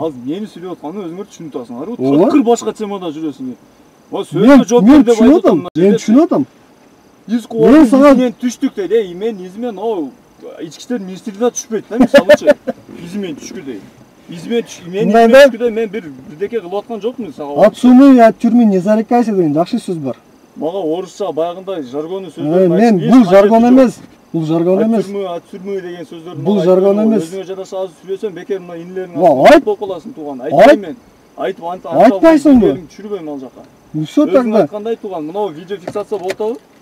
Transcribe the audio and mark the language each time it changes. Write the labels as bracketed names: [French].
[Kyrgyz] Азыр мени сүйлөп атканды өзүңөр түшүнүп атасыңарбы? Такыр башка темада жүрөсүң. Сөзгө жооп бер деп айтып атам. Мен түшүнүп атам. Мен сага түштүк дейт. Мен изимен о ички иштер министрлигине түшпөйт да, мисалычы. Изимен түшкүдөй. Изимен түшкүдөй мен бирдеке кылып аткан жокмун сага. [Russian] От сумы, от тюрьмы не зарекайся [Kyrgyz] деген жакшы сөз бар. Мага орусча баягындай жаргону сөздөрдү мен бул жаргон эмес. Бул жаргон эмес. Түрмө деген сөздөрдү. Бул жаргон эмес. Өзүңө жараша азыр сүйлөсөм, бекер мына инилериң айтып каласың тууган. Айтпайм мен. Айтпайсыңбы? Түшүрбөйм ал жака. [Russian] Всё тогда. [Kyrgyz] Айткандай тууган, мына видео фиксация болуп атабы?